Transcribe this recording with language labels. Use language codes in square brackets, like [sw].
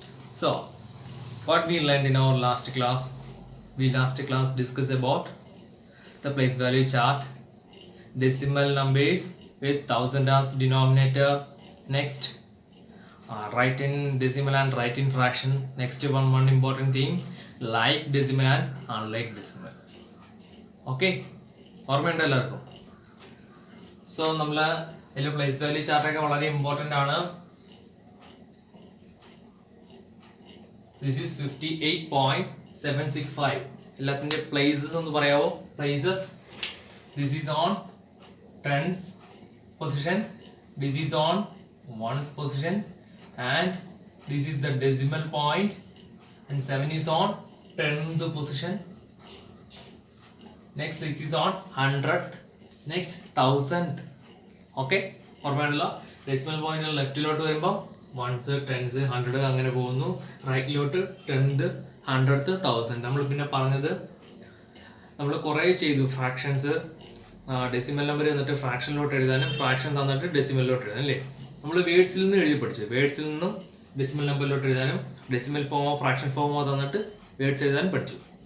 [en] So what we learned in our last class, we discussed about the place value chart, decimal numbers with 1000 as denominator. Next, write in decimal and write in fraction. Next one important thing, like decimal and unlike decimal. [ml] Okay ഓർമ്മയുണ്ട് എല്ലാവർക്കും. So നമ്മൾ ഇതിൽ place value ചാർട്ടൊക്കെ വളരെ important ആണ്. [en] This is 58.765. [ml] എല്ലാത്തിൻ്റെ places ഒന്ന് പറയാവോ? [en] Places, this is on tens position, this is on ones position, and this is the decimal point, and 7 is on 10th position. Next 6 is on 100th. Next 1000th. [ml] Okay, ഓർമ്മയാണല്ലോ. Decimal point ലെഫ്റ്റിലോട്ട് വരുമ്പോൾ 1s 10s 100 അങ്ങനെ പോകുന്നു. റൈറ്റിലോട്ട് 10th 100th 1000. നമ്മൾ പിന്നെ പറഞ്ഞത് നമ്മൾ കുറേ ചെയ്തു fractions. Decimal number എന്നിട്ട് ഫ്രാക്ഷനിലോട്ട് എഴുതാനും ഫ്രാക്ഷൻ തന്നിട്ട് ഡെസിമലിലോട്ട് എഴുതാനും അല്ലേ. നമ്മൾ വേർഡ്സിൽ നിന്ന് എഴുതി പഠിച്ചു. വേർഡ്സിൽ നിന്നും ഡെസിമൽ നമ്പറിലോട്ട് എഴുതാനും ഡെസിമൽ ഫോമോ ഫ്രാക്ഷൻ ഫോമോ തന്നിട്ട് വേർഡ്സ് എഴുതാനും പഠിച്ചു.